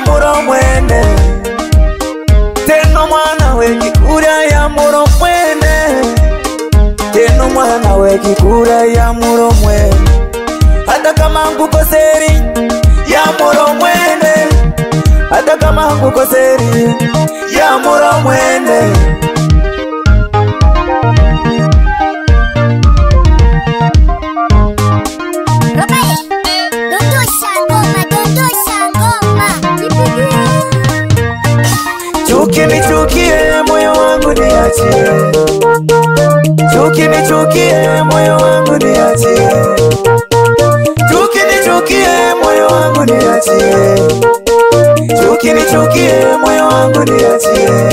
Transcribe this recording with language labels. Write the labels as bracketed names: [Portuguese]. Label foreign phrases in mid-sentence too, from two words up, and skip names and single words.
[Kamba] muro mwene, teno mwana wekikura ya muro mwene, teno mwana wekikura ya muro mwene. Hata kama kukoseri ya muro mwene, hata kama kukoseri ya muro mwene. [Swahili] Nichukie moyo wangu niachie, nichukie moyo wangu niachie, nichukie moyo wangu niachie, nichukie moyo wangu niachie,